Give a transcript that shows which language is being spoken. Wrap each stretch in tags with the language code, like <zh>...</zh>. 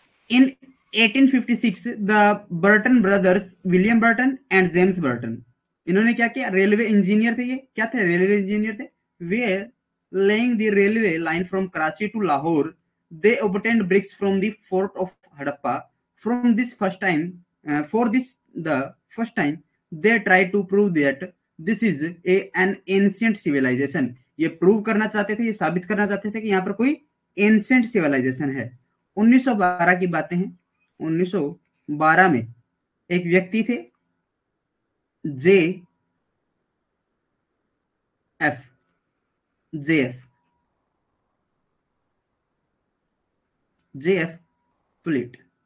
<en>in 1856 the Burton brothers, William Burton and James Burton,</en> <hi>इन्होंने क्या किया, रेलवे इंजीनियर थे, ये क्या थे, रेलवे इंजीनियर थे।</hi> <en>वे laying the railway line from Karachi to Lahore, they obtained bricks from the fort of Hadappa. From this first time, for this the first time, they tried to prove that this is an ancient civilization.</en> <hi>ये prove करना चाहते थे, ये साबित करना चाहते थे कि यहाँ पर कोई एंशिएंट सिविलाइजेशन है। 1912 की बातें हैं। 1912 में एक व्यक्ति थे, जे एफ, जे एफ, जे एफ फ्लिट।</hi>